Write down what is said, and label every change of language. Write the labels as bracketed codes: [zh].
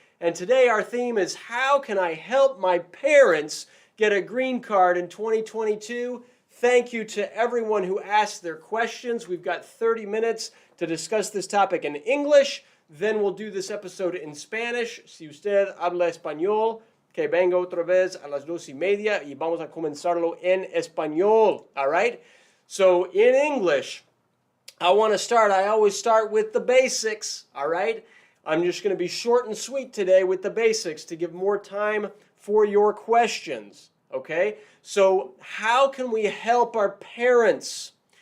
[en] And today our theme is how can I help my parents get a green card in 2022? Thank you to everyone who asked their questions. We've got 30 minutes to discuss this topic in English. Then we'll do this episode in Spanish. [es] Si usted habla español, que venga otra vez a las 2:30 y vamos a comenzarlo en español, [en] all right? So in English, I always start with the basics, all right? I'm just going to be short and sweet today with the basics to give more time for your questions, okay? So how can we help our parents?